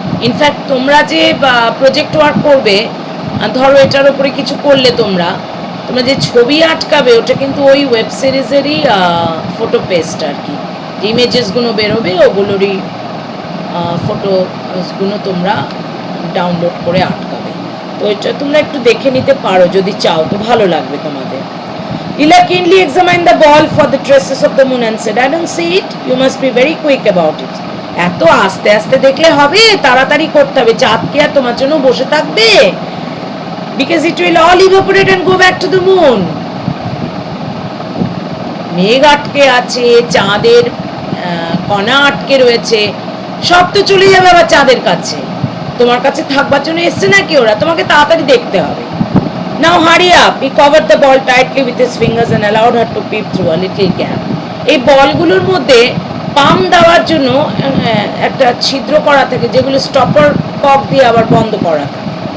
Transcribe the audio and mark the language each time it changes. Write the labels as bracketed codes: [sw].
[bn] In fact তোমরা যে project work করবে, ধরো এটার উপরে কিছু করলে তোমরা যে ছবি আটকাবে ওটা কিন্তু ওই ওয়েব সিরিজেরই ফটো পেস্ট আর কি, ইমেজেসগুলো বেরোবে ওগুলোরই ফটোগুলো তোমরা ডাউনলোড করে আটকাবে। তো এটা তোমরা একটু দেখে নিতে পারো যদি চাও, তো ভালো লাগবে তোমাদের। [en] Leela keenly examined the ball for the traces of the moon and said, I don't see it. You must be very quick about it. [bn] এত আস্তে আস্তে দেখলে হবে? তাড়াতাড়ি করতে হবে। চাঁদ কি আর তোমার জন্য বসে থাকবে? [en] Because it will all evaporate and go back to the moon. [bn] মেঘ আটকে আছে, চাঁদের কণা আটকে রয়েছে, সব তো চলে যাবে আবার চাঁদের কাছে। তোমার কাছে থাকবার জন্য এসছে নাকি ওরা? তোমাকে তাড়াতাড়ি দেখতে হবে। [en] Now hurry up. He covered the ball tightly with his fingers and allowed her to peep through a little gap. [bn] এই বলগুলোর মধ্যে পাম দেওয়ার জন্য একটা ছিদ্র করা থাকে, যেগুলো স্টপার কক দিয়ে আবার বন্ধ করা থাকে।